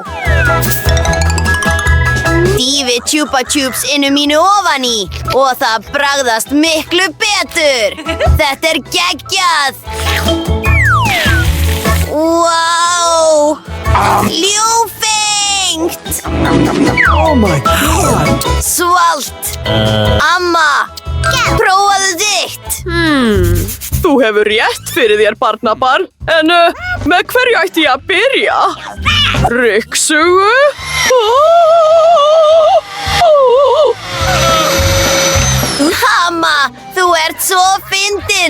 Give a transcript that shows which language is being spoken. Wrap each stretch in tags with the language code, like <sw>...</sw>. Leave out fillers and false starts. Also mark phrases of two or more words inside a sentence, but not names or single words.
<is>Dýfi Chupa Chups mínu ofan í og það bragðast miklu betur. Þetta geggjað. Vá! Ljúfengt!</is> <en>Oh my god!</en> <is>Svalt! Amma, prófaðu þitt! Þú hefur rétt fyrir þér, barnabarn. En með hverju ætti ég að byrja? Rykksugu? Amma, þú ert svo fyndin!</is>